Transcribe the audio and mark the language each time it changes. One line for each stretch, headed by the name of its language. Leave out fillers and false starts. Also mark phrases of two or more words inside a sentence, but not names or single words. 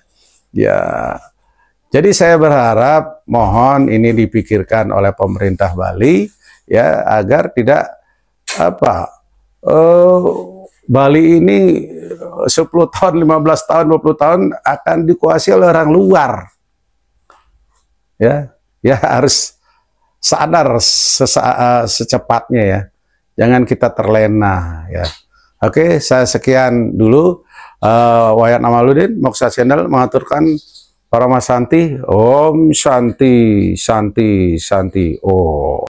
Indonesian: Ya, jadi saya berharap mohon ini dipikirkan oleh pemerintah Bali ya, agar tidak Bali ini 10 tahun, 15 tahun, 20 tahun akan dikuasai oleh orang luar. Ya, ya harus sadar secepatnya ya. Jangan kita terlena ya. Oke, saya sekian dulu. Wayan Amaludin, Moksa Channel mengaturkan para Mas Santi.
Sanskrit: Om Santi, Santi, Santi. Oh.